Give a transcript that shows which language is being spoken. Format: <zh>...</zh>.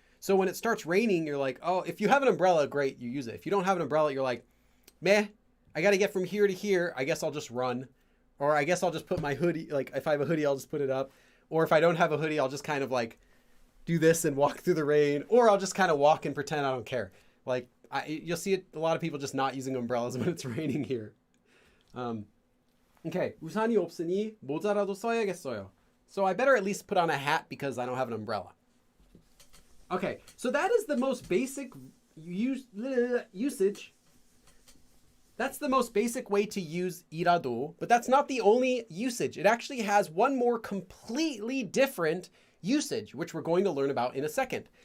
<en>So when it starts raining, you're like, oh, if you have an umbrella, great, you use it. If you don't have an umbrella, you're like, meh, I got to get from here to here. I guess I'll just run. Or I guess I'll just put my hoodie, like if I have a hoodie, I'll just put it up. Or if I don't have a hoodie, I'll just kind of like do this and walk through the rain. Or I'll just kind of walk and pretend I don't care. Like you'll see a lot of people just not using umbrellas when it's raining here. Okay.</en> <ko>우산이 없으니 모자라도 써야겠어요.</ko> <en>So I better at least put on a hat because I don't have an umbrella. Okay, so that is the most basic usage. That's the most basic way to use irado, but that's not the only usage. It actually has one more completely different usage, which we're going to learn about in a second.</en>